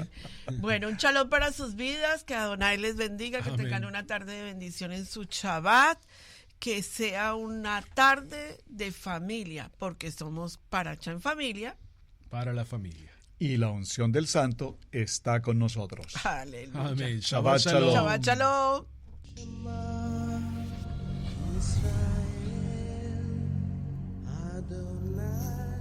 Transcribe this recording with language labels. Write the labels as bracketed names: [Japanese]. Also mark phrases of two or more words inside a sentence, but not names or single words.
[Spanish] Bueno, un shalom para sus vidas, que Adonai les bendiga, que Amén. tengan una tarde de bendición en su Shabbat, que sea una tarde de familia, porque somos parachá en familia. Para la familia. Y la unción del Santo está con nosotros. Aleluya. Amén. [Hebrew] Shabbat Shabbat shalom. shalom. Shabbat shalom. [Spanish] Israel, Adonai.